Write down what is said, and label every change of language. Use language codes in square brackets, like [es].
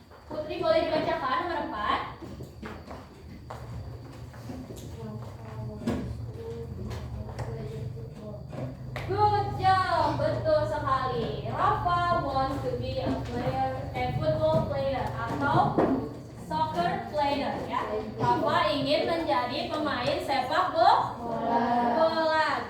[id] Putri boleh dibacakan nomor 4. [en] Good job. Betul sekali. Rafa wants to be a player, a football player atau soccer player ya. [id] Rafa ingin menjadi pemain sepak bola.